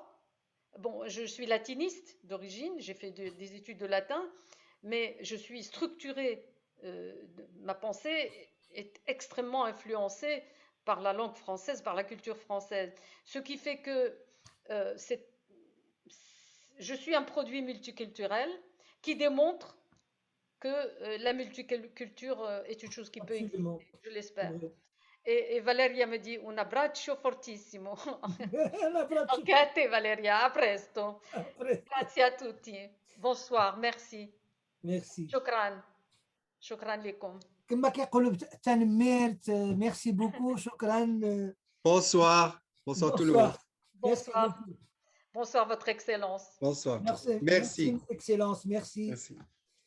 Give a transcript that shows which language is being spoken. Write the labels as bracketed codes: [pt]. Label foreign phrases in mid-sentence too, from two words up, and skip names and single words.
[fr] Bon, je suis latiniste d'origine, j'ai fait des études de latin, mais je suis structurée, ma pensée est extrêmement influencée par la langue française, par la culture française. Ce qui fait que euh, je suis un produit multiculturel qui démontre que la multiculture est une chose qui peut Absolument. exister, je C'est l'espère. vrai. Et Valeria me dit [it] un abbraccio fortissimo. Un abbraccio. Anche a te Valeria, a presto. [fr] Après. [it] Grazie a tutti. [fr] Bonsoir, merci. Merci. [ar] شكرا. شكرا لكم. كما كيقولوا تنميرت [fr] merci beaucoup [ar] شكرا [fr] Bonsoir. Bonsoir tout le monde. bonsoir merci Bonsoir. beaucoup Bonsoir, Votre Excellence. Bonsoir. merci Merci. excellence merci Merci.